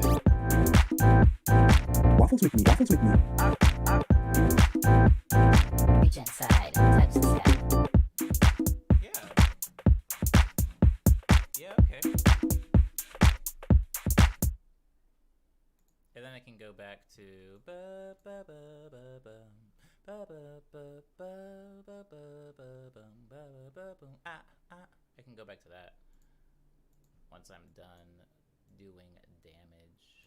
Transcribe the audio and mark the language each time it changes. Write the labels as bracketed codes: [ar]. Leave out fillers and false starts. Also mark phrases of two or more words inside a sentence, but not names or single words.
[en] Waffles with me, waffles with me. Reach inside and touch the sky. Yeah, okay. And then I can go back to ba ba ba ba bum. Ba ba ba ba ba ba ba bum ba ba boom. I can go back to that once I'm done doing damage.